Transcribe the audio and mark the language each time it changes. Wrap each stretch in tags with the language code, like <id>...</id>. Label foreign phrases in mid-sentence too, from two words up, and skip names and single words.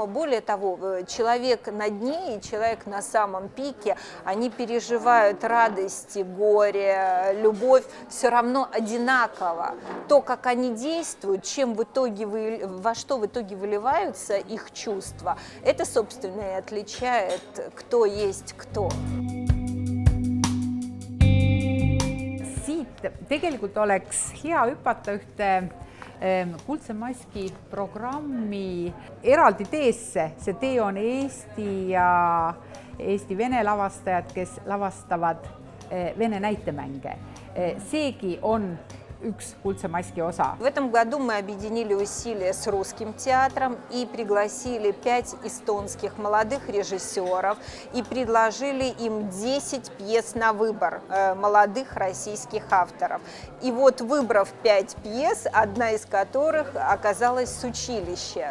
<ru>Более того, человек на дне и человек на самом пике, они переживают радости, горе, любовь все равно одинаково. То, как они действуют, во что в итоге выливаются их чувства, это, собственно, и отличает, кто есть кто.</ru> <et>Tegelikult oleks hea hüpata ühte Kuldse Maski programmi eraldi teesse. See tee on Eesti ja Eesti-Vene lavastajad, kes lavastavad vene näitemänge. Seegi on üks Kuldse Maski osa.</et> <ru>В этом году мы объединили усилия с Русским театром и пригласили 5 эстонских молодых режиссеров и предложили им 10 пьес на выбор молодых российских авторов. И вот, выбрав 5 пьес, одна из которых оказалась с училища.</ru>